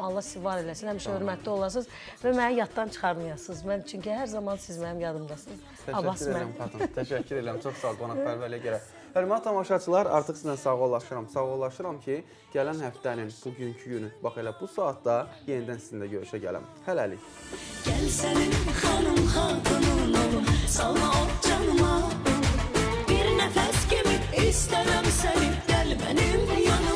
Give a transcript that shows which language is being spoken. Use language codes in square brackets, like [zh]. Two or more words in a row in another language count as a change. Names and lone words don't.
[az] Allah sizi var eləsin, həmişə hörmətli olasınız və məni yaddan çıxarmayasınız. Çünki hər zaman siz mənim yadımdasınız. Təşəkkür edirəm, xatun. Təşəkkür edirəm, çox sağ ol, qonaqpərvərliyə görə. Hörmətli tamaşaçılar, artıq sizlə sağollaşıram ki, gələn həftənin bugünkü günü, bax elə bu saatda yenidən sizinlə görüşə gələm. Hələlik. [tr] Gel senin hanım hatunun olum, salma o canıma. Bir nefes gibi istemem seni, gel benim